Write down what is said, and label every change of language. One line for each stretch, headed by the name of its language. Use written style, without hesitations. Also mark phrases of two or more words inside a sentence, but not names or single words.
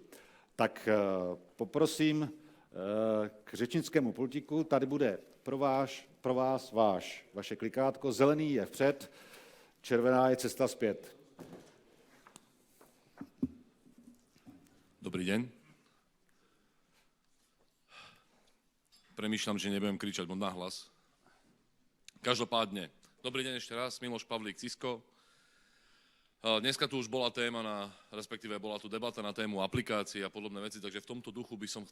Czech: Tak poprosím k řečnickému pultíku, tady bude pro vás vaše klikátko, zelený je vpřed, červená je cesta zpět.
Slovak: Dobrý deň. Premýšľam, že nebudem kričať moc nahlas. Každopádne, dobrý deň ešte raz, Miloš Pavlík, Cisco. Dneska tu už bola téma, respektíve bola tu debata na tému aplikácií a podobné veci, takže v tomto duchu by som